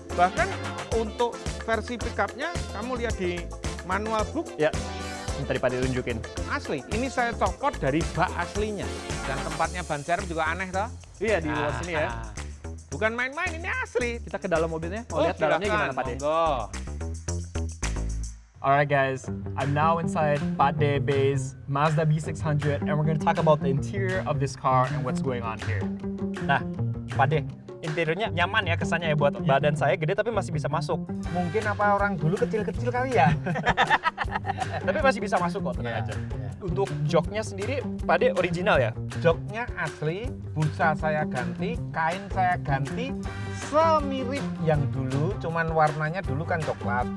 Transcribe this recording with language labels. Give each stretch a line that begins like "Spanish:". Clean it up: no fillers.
Indonesian: Bahkan untuk versi pickupnya, kamu lihat di manual book, Ya, Yang tadi Pak De tunjukin. Asli, ini saya copot dari bak aslinya. Dan tempatnya ban serep juga aneh toh. Iya, di luar sini ya. Bukan main-main, ini asli. Kita ke dalam mobilnya, mau lihat dalamnya silakan, gimana Pak De. monggo.
English: Alright guys, I'm now inside Pak De Bey's Mazda B600 and we're going to talk about the interior of this car and what's going on here.
Indonesian: Nah, Pak De, interiornya nyaman ya kesannya ya buat badan saya gede tapi masih bisa masuk. Mungkin apa orang dulu kecil-kecil kali ya? Tapi masih bisa masuk kok, tenang aja. Untuk joknya sendiri, Pak De original ya? Joknya asli, busa saya ganti, kain saya ganti, semirip yang dulu, cuman warnanya dulu kan coklat.